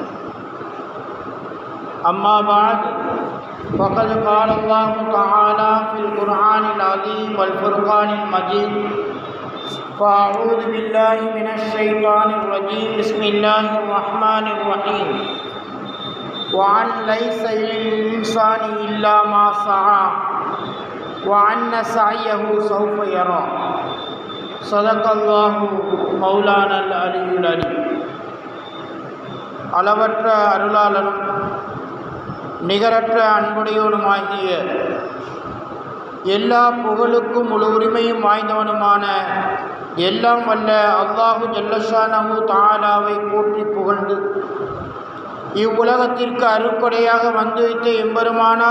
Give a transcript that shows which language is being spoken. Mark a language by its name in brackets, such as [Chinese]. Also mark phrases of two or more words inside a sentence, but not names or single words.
[Arabic] أما بعد، فقد قال الله تعالى في القرآن العظيم والفرقان المجيد: فأعوذ بالله من الشيطان الرجيم، بسم الله الرحمن الرحيم. وأن ليس للإنسان إلا ما سعى وأن سعيه سوف يرى. صدق الله مولانا العلي العليم. [Tamil] அளவற்ற அருளாளனும் நிகரற்ற அன்புடையவனுமாகிய எல்லா புகழுக்கும் முழு உரிமையும் வாய்ந்தவனுமான எல்லாம் வல்ல அல்லாஹு [Arabic] جل شأنه تعالى [Tamil] போற்றி புகழ்ந்து, இவ்வுலகத்திற்கு அருட்கொடையாக வந்து வைத்த எம்பெருமானார்